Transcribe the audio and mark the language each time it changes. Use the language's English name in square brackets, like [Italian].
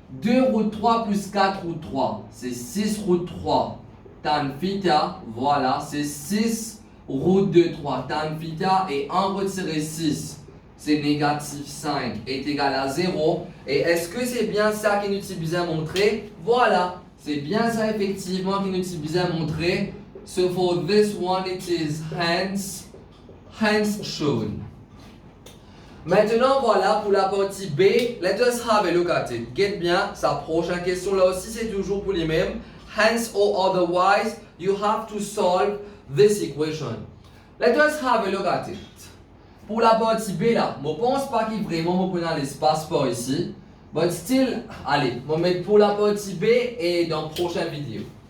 [French] 2 root 3 plus 4 root 3. C'est 6 root 3 tan theta. Voilà, c'est 6 root de 3 tan theta. Et 1 retirer 6. C'est négatif 5 est égal à 0. Et est-ce que c'est bien ça qui nous est bien montré? Voilà, c'est bien ça effectivement qui nous est bien montré. [English] So for this one it is hence shown. [French] Maintenant voilà pour la partie B. [English] Let us have a look at it. [French] Get bien, sa prochaine question là aussi c'est toujours pour les mêmes. [English] Hence or otherwise, you have to solve this equation. Let us have a look at it. [French] Pour la partie B là, je ne pense pas qu'il vraiment me prenne l'espace par ici. [English] But still, [French] allez, je vais mettre pour la partie B et dans la prochaine vidéo.